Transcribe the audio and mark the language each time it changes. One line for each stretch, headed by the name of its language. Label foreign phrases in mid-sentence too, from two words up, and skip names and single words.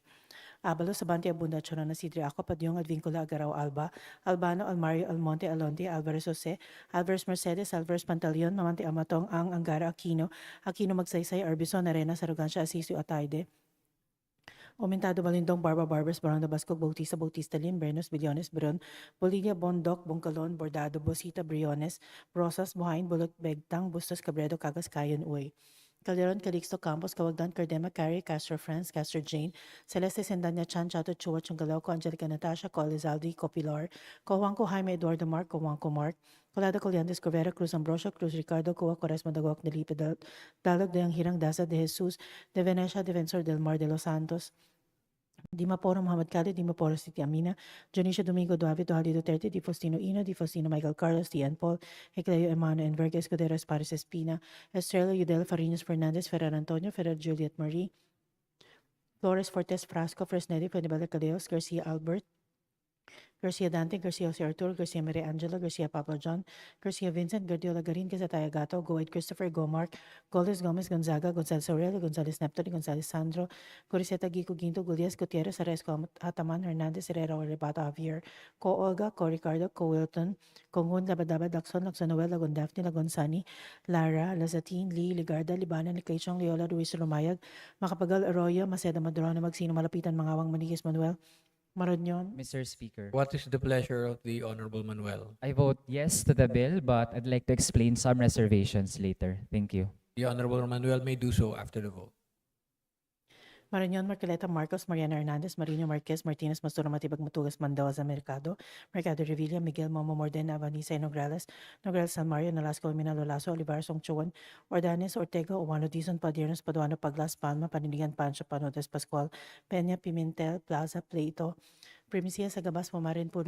English: Abalos, Abante, Abunda, Chorona, Sidri, Ako, Padyong, Advincula, Agaraw, Alba, Albano, Almario, Almonte, Alonte, Alvarez Jose, Alvarez Mercedes, Alvarez Pantaleon, Mamante Amatong, Ang, Angara, Aquino, Aquino Magsaysay, Arbison, Arena, Sarugansya, Asisio, Atayde, Aumentado Balindong, Barba Barbers, Baranda Bascog, Bautista, Bautista Lim, Bernos, Billones, Beron, Bolivia, Bondoc, Bongkalon, Bordado, Bosita, Briones, Rosas, Buhain, Bulot, Begtang, Bustos, Cabredo, Cagas, Kayan, Uy. Calderon, Calixto, Campos, Kawagdan, Cardema, Carey, Castro France, Castro Jane, Celeste Sendanya, Chan, Chato, Chua, Chungalauco, Angelica Natasha, Co Elizalde, Copilar, Cojuanco, Jaime Eduardo Mark, Cojuanco Mark, Colada Coliantes, Covera, Cruz Ambrosio, Cruz Ricardo, Coa, Quaresma, Dagok, Nelipe, Dalog, De Hirang, Daza, De Jesus, De Venecia, Defensor del Mar, De Los Santos, Dimaporo Muhammad Khalid, Dimaporo Siti Amina, Jonicia Domingo Duave, Duhalde Duterte, Di Faustino Ino, Di Faustino Michael Carlos, Tian Paul, Hecleo Emano, Enverga Escudero Espares Espina, Estrella Yudel Farinas Fernandez, Ferrer Antonio, Ferrer Juliet Marie, Flores Fortes Frasco, Fresnedi, Fuenibala Caleos, Garcia Albert, Garcia Dante, Garcia Jose Arturo, Garcia Maria Angela, Garcia Pablo John, Garcia Vincent, Guardiola Garin, Gazataya Gato, Goed Christopher, Gomark, Goles Gomez Gonzaga, Gonzales Aurelio, Gonzales Neptune, Gonzales Sandro, Coriseta Gico Ginto, Gulias Gutierrez, Aresco Ataman, Hernandez, Herrera, Orebato Javier, Co Olga, Co Ricardo, Co Wilton, Congun, Labadaba, Daxon, Lagson Noel, Lagon Daphne, Lagonsani, Lara, Lazatin, Lee, Ligarda, Libanan, Niclachong, Leola, Luis Romayag, Makapagal Arroyo, Maceda Madrona, Magsino Malapitan, Mangawang Manigues Manuel, Maronyon. Mr. Speaker, What is the pleasure of the Honorable Manuel? I vote yes to the bill, but I'd like to explain some reservations later. Thank you. The Honorable Manuel may do so after the vote. Marañon, Marcoleta, Marcos, Mariana Hernandez, Marino Marquez, Martinez, Mastura, Matibag, Matugas, Mandaoza, Mercado, Mercado Revilla, Miguel, Momo, Mordena, Vanessa, Nograles, Nograles, San Mario, Nolasco, Minalo, Lazo, Olivar, Songchuan, Ordanes, Ortega, Owano, Dizon, Padiernos, Paduano, Paglas, Palma, Paninigan, Pancho, Panotes, Pascual, Peña, Pimentel, Plaza, Pleito, Primicia, Sagabas, Pomarin, Puno,